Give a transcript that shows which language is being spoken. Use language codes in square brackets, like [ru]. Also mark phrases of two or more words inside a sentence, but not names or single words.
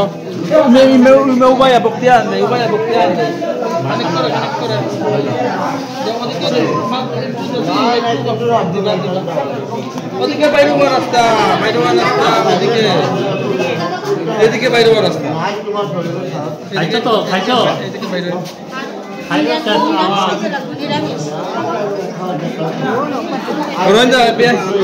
[bn] Meu vai a buktian, meu vai a buktian. ওদিকে বাইরে রাস্তা, এদিকে বাইরে রাস্তা। খাইছো তো? খাইছো? এদিকে বাইরে রঞ্জা পেঁয়াজ